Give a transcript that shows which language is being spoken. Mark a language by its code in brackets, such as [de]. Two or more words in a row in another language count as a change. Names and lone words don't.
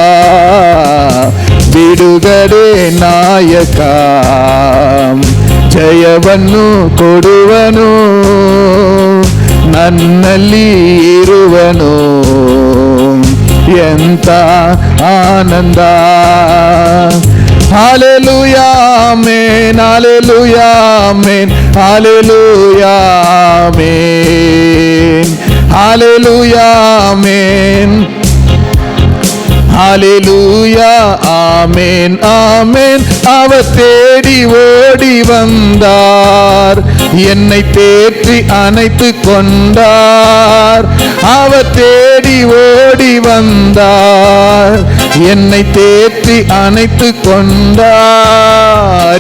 [kn] ಬಿಡುಗಡೆ ನಾಯಕ ಜಯವನ್ನು ಕೊಡುವನು, ನನ್ನಲ್ಲಿ ಇರುವನು, ಎಂತ ಆನಂದ. ಹಲ್ಲೇಲೂಯಾ ಆಮೆನ್, ಹಲ್ಲೇಲೂಯಾ ಆಮೆನ್, ಹಲ್ಲೇಲೂಯಾ ಆಮೆನ್, ಹಲ್ಲೇಲೂಯಾ ಆಮೆನ್, [ta] ஹல்லேலூயா ஆமென் ஆமென். அவர் தேடி ஓடி வந்தார், என்னை தேற்றி அணைத்து கொண்டார். அவர் தேடி ஓடி வந்தார், என்னை தேற்றி அணைத்து கொண்டார்.